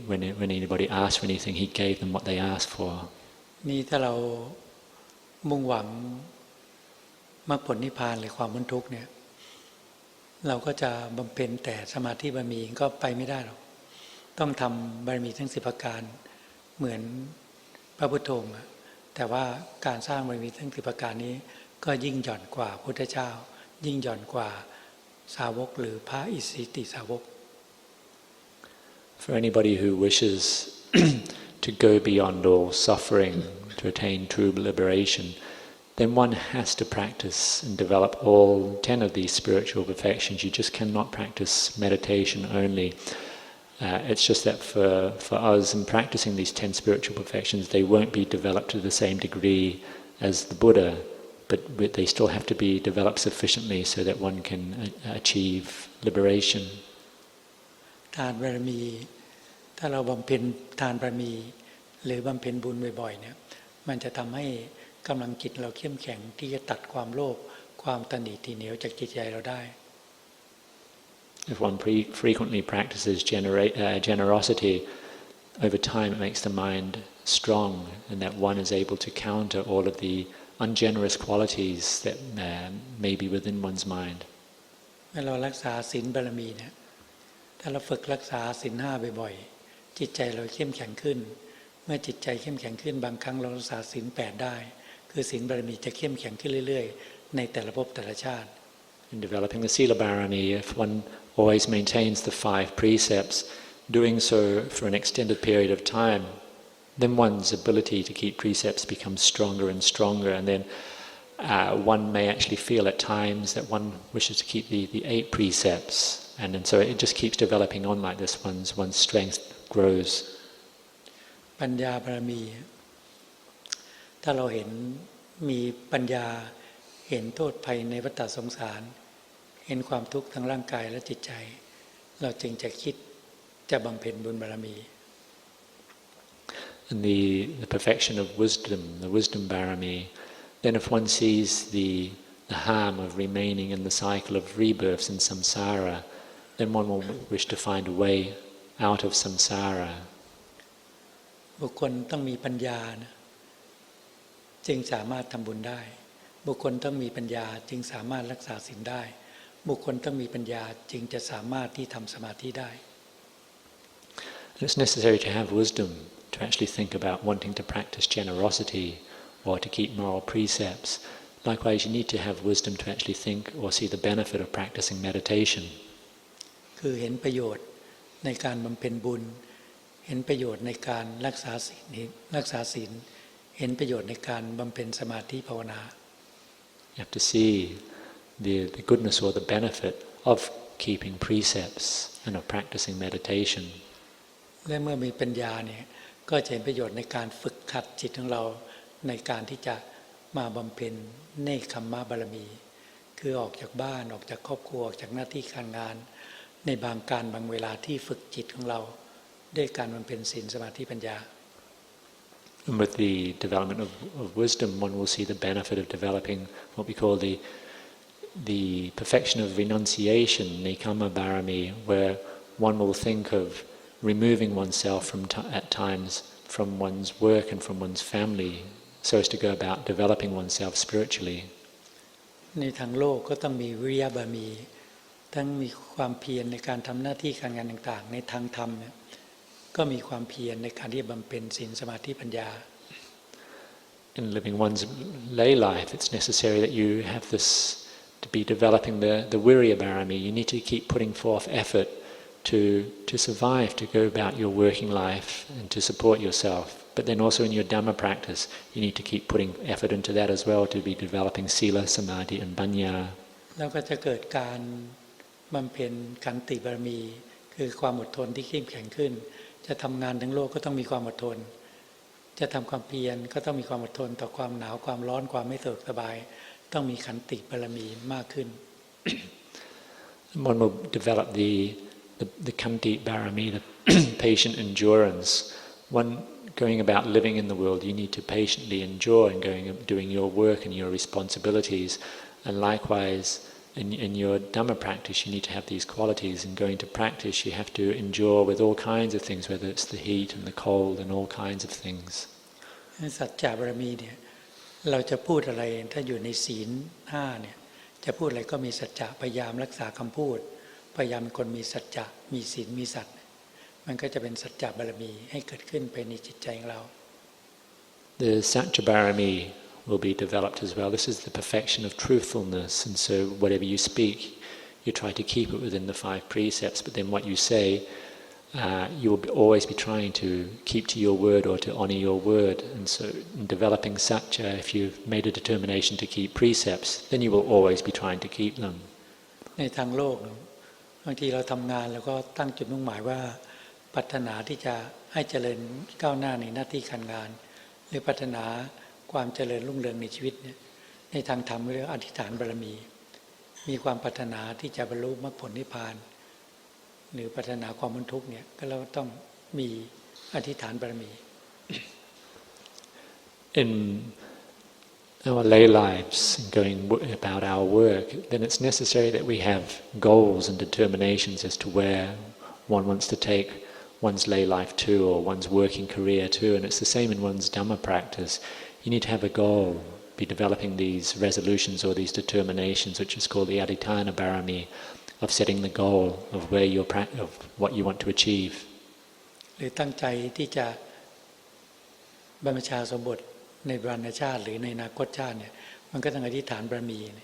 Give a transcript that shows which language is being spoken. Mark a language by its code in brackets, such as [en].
[en] When anybody asked for anything, he gave them what they asked for. [th] นี่ถ้าเรามุ่งหวังมรรคผลนิพพานหรือความพ้นทุกข์เนี่ยเราก็จะบำเพ็ญแต่สมาธิบารมีก็ไปไม่ได้หรอกต้องทำบารมีทั้ง10ประการเหมือนพระพุทธองค์แต่ว่าการสร้างบารมีทั้ง10ประการนี้ก็ยิ่งหย่อนกว่าพุทธเจ้ายิ่งหย่อนกว่าสาวกหรือพระอิสิติสาวก [en] For anybody who wishes to go beyond all suffering to attain true liberation, then one has to practice and develop all 10 of these spiritual perfections. You just cannot practice meditation only. It's just that for us in practicing these 10 spiritual perfections, they won't be developed to the same degree as the Buddha, but they still have to be developed sufficiently so that one can achieve liberation. [th] ทานบารมีถ้าเราบำเพ็ญทานบารมีหรือบำเพ็ญบุญบ่อยๆเนี่ยมันจะทำให้กำลังจิตเราเข้มแข็งที่จะตัดความโลภความตณีทีเหนียวจากจิตใจเราได้ [en] If one frequently practices generosity, over time it makes the mind strong, and that one is able to counter all of the ungenerous qualities that may be within one's mind. [th] เมื่อเรารักษาศีลบารมีเนี่ยถ้าเราฝึกรักษาศีล5บ่อยๆจิตใจเราเข้มแข็งขึ้นเมื่อจิตใจเข้มแข็งขึ้นบางครั้งเรารักษาศีล8ได้คือศีลบารมีจะเข้มแข็งขึ้นเรื่อยๆในแต่ละภพแต่ละชาติ [en] In developing the Sila Barami, if one always maintains the 5 precepts, doing so for an extended period of time, then one's ability to keep precepts becomes stronger and stronger, and then one may actually feel at times that one wishes to keep the 8 precepts, and so it just keeps developing on like this. One's strength grows. [th] ปัญญาบารมีถ้าเราเห็นมีปัญญาเห็นโทษภัยในวัฏสงสารเห็นความทุกข์ทางร่างกายและจิตใจเราจึงจะคิดจะบำเพ็ญบุญบารมี [en] And the perfection of wisdom, the wisdom barami, then if one sees the harm of remaining in the cycle of rebirths in samsara, then one will wish to find a way out of samsara. [th] บุคคลต้องมีปัญญานะจึงสามารถทำบุญได้บุคคลต้องมีปัญญาจึงสามารถรักษาศีลได้บุคคลต้องมีปัญญาจึงจะสามารถที่ทำสมาธิได้ [en] It's necessary to have wisdom to actually think about wanting to practice generosity or to keep moral precepts. Likewise, you need to have wisdom to actually think or see the benefit of practicing meditation. [th] คือเห็นประโยชน์ในการบำเพ็ญบุญเห็นประโยชน์ในการรักษาศีลเห็นประโยชน์ในการบำเพ็ญสมาธิภาวนา [en] You have to see the goodness or the benefit of keeping precepts and of practicing meditation. [th] และเมื่อมีปัญญาเนี่ยก็จะเห็นประโยชน์ในการฝึกขัดจิตของเราในการที่จะมาบำเพ็ญเนกขัมมะบารมีคือออกจากบ้านออกจากครอบครัวออกจากหน้าที่การงานในบางการบางเวลาที่ฝึกจิตของเราด้วยการบำเพ็ญศีลสมาธิปัญญา [en] And with the development of wisdom, one will see the benefit of developing what we call the perfection of renunciation, nekkhamma barami, where one will think of removing oneself at times from one's work and from one's family, so as to go about developing oneself spiritually. [th] ในทางโลกก็ต้องมีวิริยะบารมีทั้งมีความเพียรในการทำหน้าที่การงานต่างๆในทางธรรมเนี่ยก็มีความเพียรในการที่จะบำเพ็ญศีลสมาธิปัญญา [en] In living one's lay life, it's necessary that you have this to be developing the virya barami. You need to keep putting forth effort to survive, to go about your working life and to support yourself. But then also in your Dhamma practice, you need to keep putting effort into that as well, to be developing sila, samadhi and panya. [th] แล้วก็จะเกิดการบำเพ็ญขันติบารมีคือความอดทนที่เข้มแข็งขึ้นจะทำงานทั้งโลกก็ต้องมีความอดทนจะทำความเพียรก็ต้องมีความอดทนต่อความหนาวความร้อนความไม่สะดวกสบายต้องมีขันติบารมีมากขึ้น [en] One will develop the khanti barami, the patient endurance. One going about living in the world, you need to patiently endure and doing your work and your responsibilities. And likewise, in your Dhamma practice, you need to have these qualities. In going to practice, you have to endure with all kinds of things, whether it's the heat and the cold and all kinds of things. [th] สัจจะบารมีเนี่ยเราจะพูดอะไรถ้าอยู่ในศีล5เนี่ยจะพูดอะไรก็มีสัจจะพยายามรักษาคำพูดพยายามเป็นคนมีสัจจะมีศีลมีสัตย์มันก็จะเป็นสัจจะบารมีให้เกิดขึ้นไปในจิตใจของเรา [en] The Satya Barami will be developed as well. This is the perfection of truthfulness, and so whatever you speak, you try to keep it within the 5 precepts, but then what you say, you will always be trying to keep to your word or to honour your word. And so in developing Satya, if you've made a determination to keep precepts, then you will always be trying to keep them. [th] ในทางโลกบางทีเราทำงานแล้วก็ตั้งจุดมุ่งหมายว่าปรารถนาที่จะให้เจริญก้าวหน้าในหน้าที่การงานหรือปรารถนาความเจริญรุ่งเรืองในชีวิตเนี่ยในทางธรรมเรียกอธิษฐานบารมีมีความปรารถนาที่จะบรรลุมรรคผลนิพพานหรือปรารถนาความพ้นทุกข์เนี่ยก็เราต้องมีอธิษฐานบารมี [en] In our lay lives and going about our work, then it's necessary that we have goals and determinations as to where one wants to take one's lay life to or one's working career to, and it's the same in one's Dhamma practice. You need to have a goal, be developing these resolutions or these determinations, which is called the Adhitthana Barami, of setting the goal of of what you want to achieve. [th] หรือตั้งใจที่จะบรรพชาสมบทในบรรณชาติหรือในอนาคตชาติเนี่ยมันก็ต้องอธิษฐานบารมี